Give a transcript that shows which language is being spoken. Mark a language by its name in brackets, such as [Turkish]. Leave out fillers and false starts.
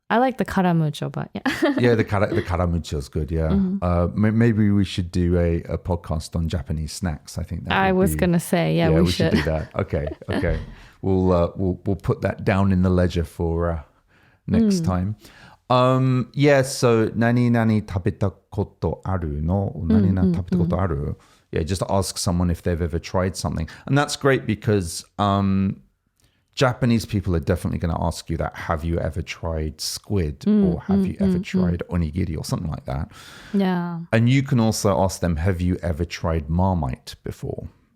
[English] I like the caramucho, but yeah. Yeah, the caramucho is good, yeah. Maybe we should do a podcast on Japanese snacks. I think that I was going to say, yeah, we should. do that. Okay. We'll put that down in the ledger for next time. [Japanese] So, 何々食べたことあるの? 何々食べたことある? [English] Yeah, just ask someone if they've ever tried something. And that's great because... Japanese people are definitely going to ask you that. Have you ever tried squid or have you ever tried onigiri or something like that? Yeah. And you can also ask them, have you ever tried Marmite before?